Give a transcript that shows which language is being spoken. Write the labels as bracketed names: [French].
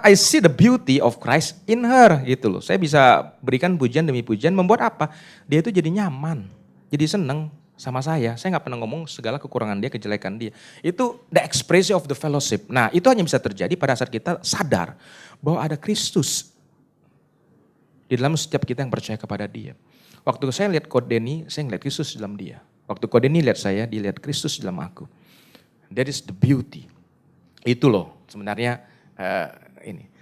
[English] I see the beauty of Christ in her [Indonesian] gitu loh. Saya bisa berikan pujian demi pujian, membuat apa? Dia itu jadi nyaman, jadi seneng sama saya. Saya nggak pernah ngomong segala kekurangan dia, kejelekan dia. Itu [English] the expression of the fellowship. [Indonesian] Nah itu hanya bisa terjadi pada saat kita sadar bahwa ada Kristus di dalam setiap kita yang percaya kepada dia. Waktu saya lihat Ko Denny, saya ngeliat Kristus dalam dia. Waktu Ko Denny lihat saya, dia lihat Kristus dalam aku. [English] That is the beauty. [Indonesian] Itu loh sebenarnya ini.